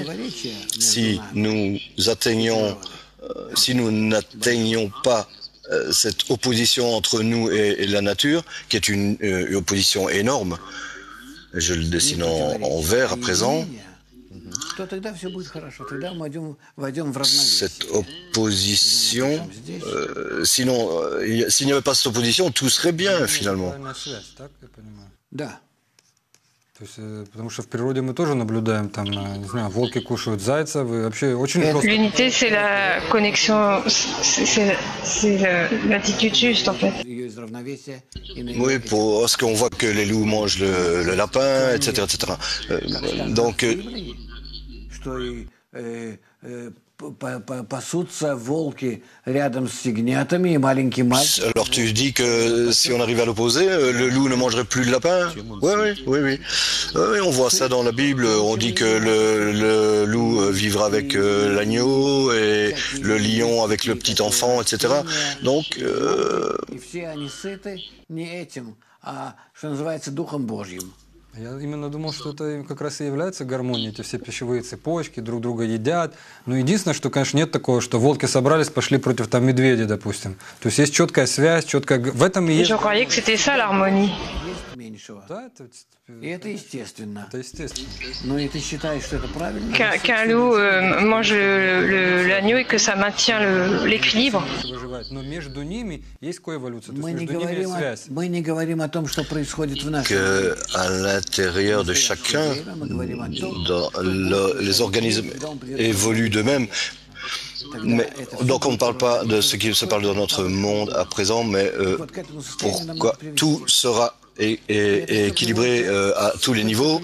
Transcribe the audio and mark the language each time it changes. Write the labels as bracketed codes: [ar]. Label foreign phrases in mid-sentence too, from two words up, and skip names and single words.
[fr] Si nous n'atteignons pas cette opposition entre nous et la nature, qui est une opposition énorme, je le dessine en vert à présent, cette opposition, sinon, s'il n'y avait pas cette opposition, tout serait bien finalement. [ru] То есть, потому что в природе мы тоже наблюдаем, там, не знаю, волки кушают зайцев, и вообще очень просто... [fr] L'unité, c'est la connexion, c'est l'attitude juste, en fait. Oui, parce qu'on voit que les loups mangent le lapin, etc., etc. Donc... Alors tu dis que si on arrive à l'opposé, le loup ne mangerait plus le lapin? Oui, on voit ça dans la Bible. On dit que le loup vivra avec l'agneau et le lion avec le petit enfant, etc. Donc... [ru] Я именно думал, что это как раз и является гармонией. Эти все пищевые цепочки друг друга едят. Но единственное, что, конечно, нет такого, что волки собрались, пошли против там медведя, допустим. То есть есть четкая связь, четкая... В этом и есть... [fr] Je croyais que c'était ça l'harmonie. [ru] Да, это естественно. Это естественно. [fr] Qu'un loup mange l'agneau et que ça maintient l'équilibre. [ru] Но между ними есть коэволюция. Мы не говорим о том, что происходит в нашем мире. [fr] À l'intérieur de chacun, les organismes évoluent d'eux-mêmes. Donc on ne parle pas de ce qui se parle dans notre monde à présent, mais pourquoi tout sera équilibré à tous les niveaux.